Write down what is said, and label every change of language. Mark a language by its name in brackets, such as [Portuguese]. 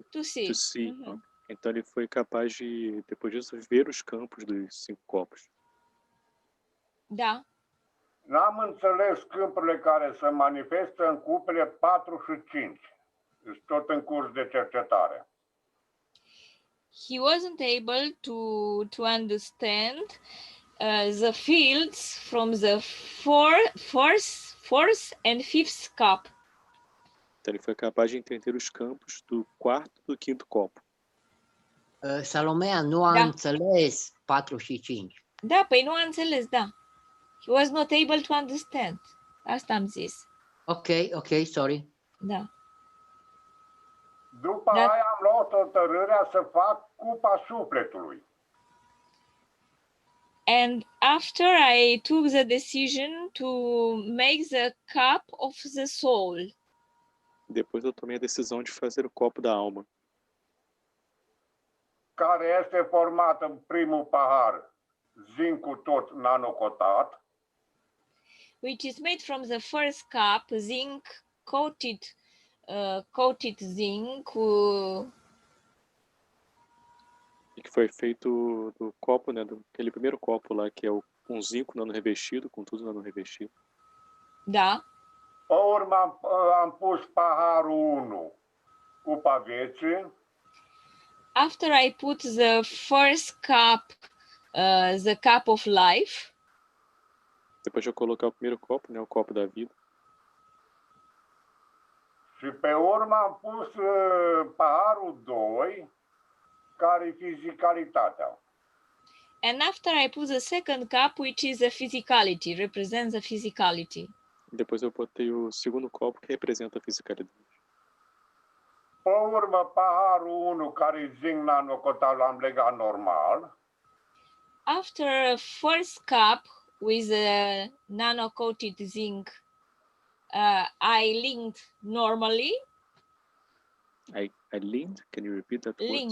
[English] To see. Mm-hmm. [Portuguese] Então ele foi capaz de, depois disso, ver os campos dos 5 copos. [Romanian] Da. N-am înțeles câmpurile care se manifestă în cupele 4 și 5. Deci tot în curs de cercetare. [English] He wasn't able to understand the fields from the fourth and fifth cup. [Portuguese] Então ele foi capaz de entender os campos do 4º e do 5º copo. [Romanian] Salomea nu a înțeles 4 și 5. Da, păi nu a înțeles, da. [English] He was not able to understand. [Romanian] Asta am zis. [English] Ok, sorry. [Romanian] Da. După aia am luat hotărârea să fac cupa sufletului. [English] And after I took the decision to make the cup of the soul. [Portuguese] Depois eu tomei a decisão de fazer o copo da alma. [Romanian] Care este format în primul pahar, zincul tot nanocotat. [English] Which is made from the first cup, zinc coated zinc. [Portuguese] E que foi feito do copo, né, aquele primeiro copo lá que é um zinco nano revestido, com tudo nano revestido. [Romanian] Da. Pe urmă am pus paharul 1, cupa vieții. [English] After I put the first cup, the cup of life. [Portuguese] Depois de eu colocar o primeiro copo, né, o copo da vida. [Romanian] Și pe urmă am pus paharul 2, care e fizicalitatea. [English] And after I put the second cup, which is the physicality, represents the physicality. [Portuguese] Depois eu botei o segundo copo, que representa a fisicalidade. [Romanian] Pe urmă, paharul 1, care e zinc nanocotat, l-am legat normal. [English] After first cup with a nano-coated zinc, I linked normally. I linked? Can you repeat that word?